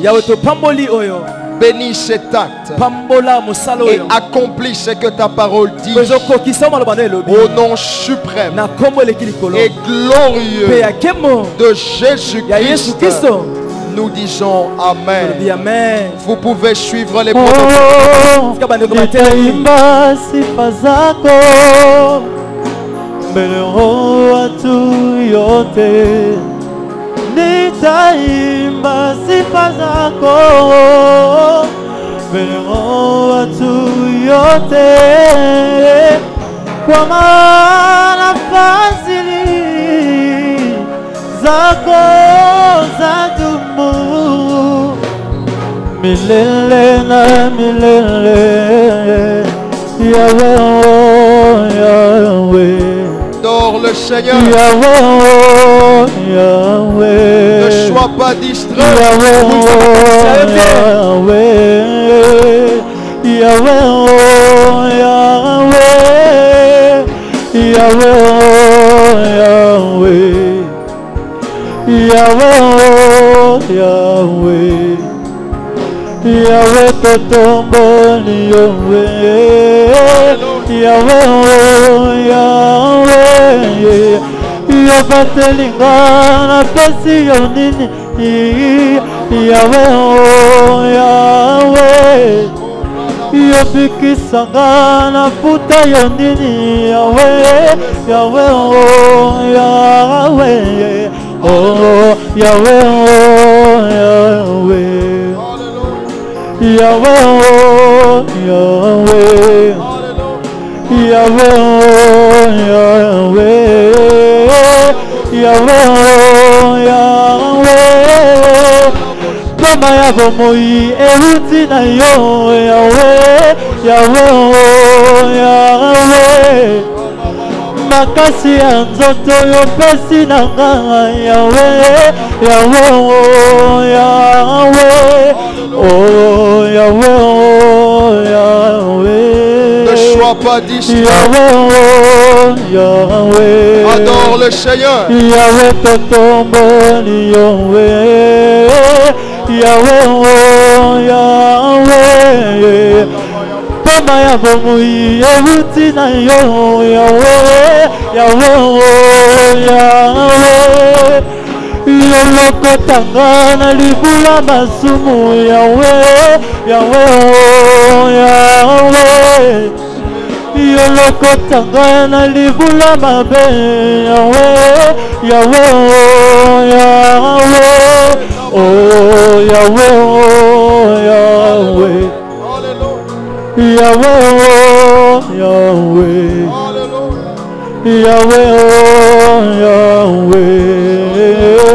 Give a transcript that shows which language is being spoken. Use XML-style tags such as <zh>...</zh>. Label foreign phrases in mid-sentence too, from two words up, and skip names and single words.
<fr>Bénis cet acte et accomplis ce que ta parole dit. Au nom suprême et glorieux de Jésus-Christ, nous disons Amen. Vous pouvez suivre les protocoles.</fr> <sw>Nitaimba sifa zako mbele watu yote. Nitaimba sifa zako mbele watu yote, kwa maana fadhili zako zadumu milele na milele.</sw> <ln>Yahweh, oh Yahweh.</ln> <fr>Adore le Seigneur.</fr> <ln>Yahweh, oh Yahweh.</ln> <fr>Ne sois pas distrait.</fr> <ln>Yahweh, oh Yahweh. Yahweh, oh Yahweh. Yahweh, oh Yahweh. Yahweh, oh Yahweh. Yahweh, totomboli Yahweh. Yahweh, oh Yahweh. Yobatelinga na pesi yonini. Yahweh, oh Yahweh. Yobikisanga na puta yonini. Yahweh, Yahweh, oh Yahweh. Oh Yahweh, oh Yahweh. Yahweh, oh Yahweh. Yahweh, oh Yahweh. Yahweh, oh Yahweh. Kama ya bomoi ehuti na yo. Yahweh, Yahweh, oh Yahweh. Makasi ya nzoto yo pesi na nga. Yahweh, Yahweh, oh Yahweh. Oh Yahweh, oh Yahweh.</ln> <fr>Ne sois pas distrait.</fr> <ln>Yahweh, oh Yahweh.</ln> <fr>Adore le Seigneur.</fr> <ln>Yahweh, totomboli Yahweh. Yahweh, oh Yahweh. Kama ya bomoi ehuti na yo. Yahweh, Yahweh, oh Yahweh. Yolokotanga na libula masumu. Yahweh, Yahweh, oh Yahweh. Yolokotanga na libula mabe. Yahweh, Yahweh, oh Yahweh. Oh Yahweh, oh Yahweh. Yahweh, oh Yahweh. Yahweh, oh Yahweh.</ln>